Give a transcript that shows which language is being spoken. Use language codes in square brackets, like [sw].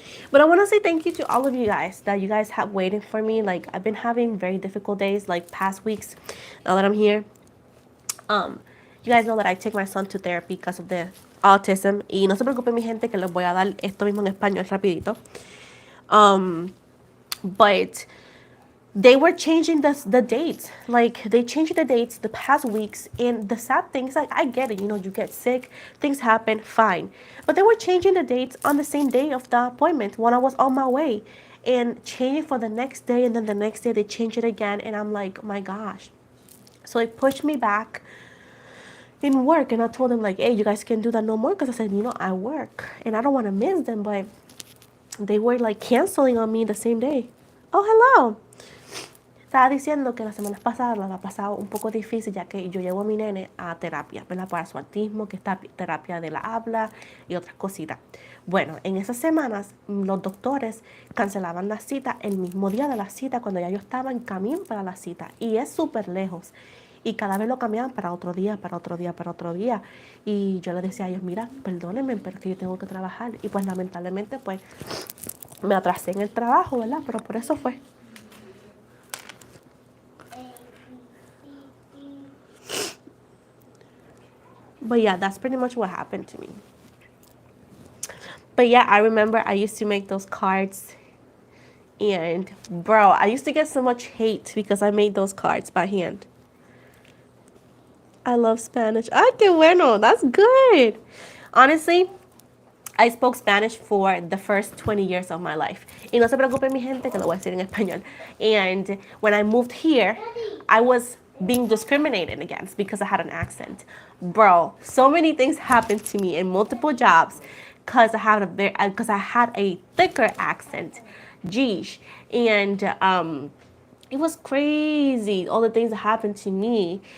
[en] But I want to say thank you to all of you guys that you guys have waiting for me. Like, I've been having very difficult days, like past weeks. Now that I'm here, you guys know that I take my son to therapy because of the autism. [es] Y no se preocupen mi gente que les voy a dar esto mismo en español rapidito. [en] But they were changing the dates. Like, they changed the dates the past weeks. And the sad thing is, like, I get it. You know, you get sick, things happen, fine. But they were changing the dates on the same day of the appointment when I was on my way. And changing for the next day. And then the next day they change it again. And I'm like, oh my gosh. So it pushed me back in work. And I told them, like, hey, you guys can do that no more. Because I said, you know, I work. And I don't want to miss them. But they were, like, canceling on me the same day. Oh, hello. [es] Estaba diciendo que las semanas pasadas la ha pasado un poco difícil ya que yo llevo a mi nene a terapia, ¿verdad? Para su autismo, que está terapia de la habla y otras cositas. Bueno, en esas semanas los doctores cancelaban la cita el mismo día de la cita cuando ya yo estaba en camino para la cita y es súper lejos. Y cada vez lo cambiaban para otro día, para otro día, para otro día. Y yo le decía a ellos, mira, perdónenme, pero es que yo tengo que trabajar. Y pues lamentablemente pues me atrasé en el trabajo, ¿verdad? Pero por eso fue. [en] But yeah, that's pretty much what happened to me. But yeah, I remember I used to make those cards. And bro, I used to get so much hate because I made those cards by hand. I love Spanish. [es] Ah, qué bueno. [en] That's good. Honestly, I spoke Spanish for the first 20 years of my life. [es] Y no se preocupen mi gente que lo voy a decir en español. [en] And when I moved here, I was being discriminated against because I had an accent. Bro, so many things happened to me in multiple jobs because I had a thicker accent. Geesh. And it was crazy, all the things that happened to me.